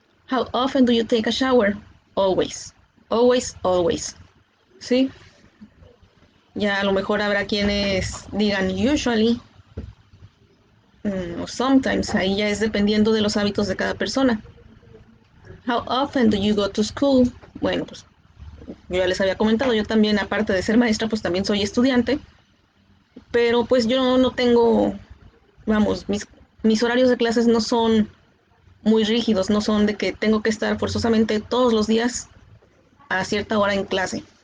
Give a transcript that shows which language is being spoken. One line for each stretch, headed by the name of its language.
English: How often do you take a shower? Always. Always, always. ¿Sí?
Spanish: Ya a lo mejor habrá quienes digan usually o sometimes, ahí ya es dependiendo de los hábitos de cada persona.
English: How often do you go to school?
Spanish: Bueno, pues yo ya les había comentado, yo también, aparte de ser maestra, pues también soy estudiante, pero pues yo no tengo, vamos, mis horarios de clases no son muy rígidos, no son de que tengo que estar forzosamente todos los días a cierta hora en clase.